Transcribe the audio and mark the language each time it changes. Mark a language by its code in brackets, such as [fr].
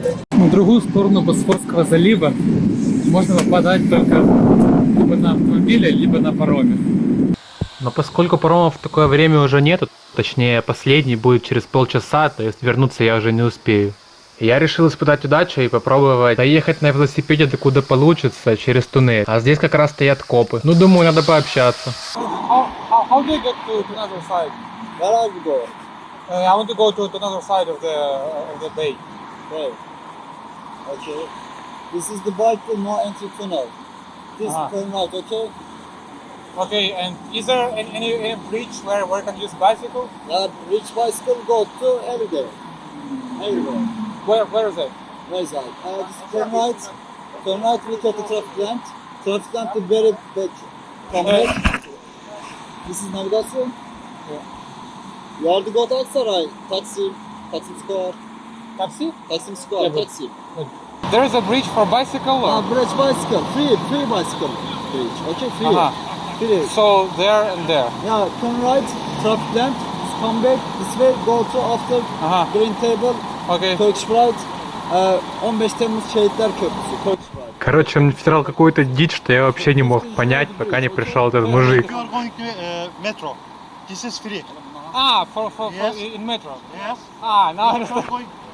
[ru] На другую сторону Босфорского залива можно попадать только либо на автомобиле, либо на пароме. Но поскольку паромов в такое время уже нету, точнее последний будет через полчаса, то есть вернуться я уже не успею. Я решил испытать удачу и попробовать доехать на велосипеде докуда получится, через туннель. А здесь как раз стоят копы. Ну, думаю, надо пообщаться. [en] How do you get to another side? Where are you going? I want to go to another side of the bay. Right. Okay. This is the bike to no entry tunnel. This turn right, okay? Okay, and is there any bridge where we can use bicycle? Rich bicycle go to everywhere. Everywhere. Where is it? Where is that? This turn right, look at the traffic lamp. Traffic lamp is very big. Come back. This is navigation. You have to go to Aksaray. Taxi square. Taxi? Taksim square, taxi. There is a bridge for bicycle? Bridge bicycle, free bicycle bridge. Okay, free. Free. So there and there. Yeah, turn right, traffic lamp, come back this way, go to after green table, Okay. Turkish Pride, 15 Temmuz Şehitler Köprüsü, Turkish Pride. [ru] Короче, он втирал какую-то дичь, что я вообще не мог понять, пока не пришел этот мужик. [en] You are going to metro. This is free. Ah, for Yes. in metro. Yes. Ah, now I You are understand. going.